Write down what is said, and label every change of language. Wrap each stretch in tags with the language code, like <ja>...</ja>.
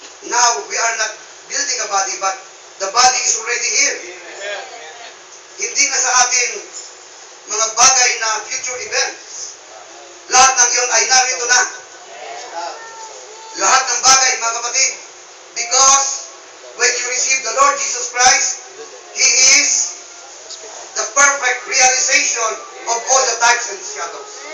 <en>Now, we are not building a body, but the body is already here. Amen.</en> <tl>Hindi na sa atin mga bagay na future events. Lahat ng iyon ay narito na. Lahat ng bagay, mga kapatid.</tl> <en>Because, when you receive the Lord Jesus Christ, He is the perfect realization of all the types and shadows.</en>